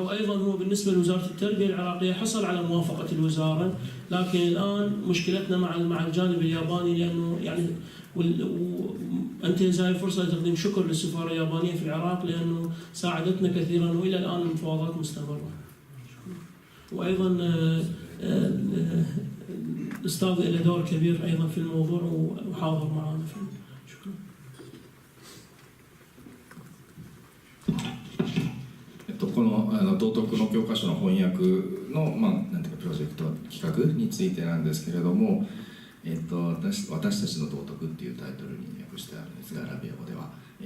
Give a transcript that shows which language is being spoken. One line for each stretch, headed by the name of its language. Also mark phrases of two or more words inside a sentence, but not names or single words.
Arabic: وايضا هو بالنسبه لوزاره التربيه العراقيه حصل على موافقه الوزاره، لكن الان مشكلتنا مع الجانب الياباني، لانه يعني انتهز هذه الفرصه لتقديم شكر للسفاره اليابانيه في العراق لانه ساعدتنا كثيرا، والى الان المفاوضات مستمره. وايضا الاستاذ له دور كبير ايضا في الموضوع وحاضر معنا فيه. شكرا.
Japanese: この道徳の教科書の翻訳の、なんていうかプロジェクト企画についてなんですけれども、私たちの道徳っていうタイトルに訳してあるんですが、アラビア語では。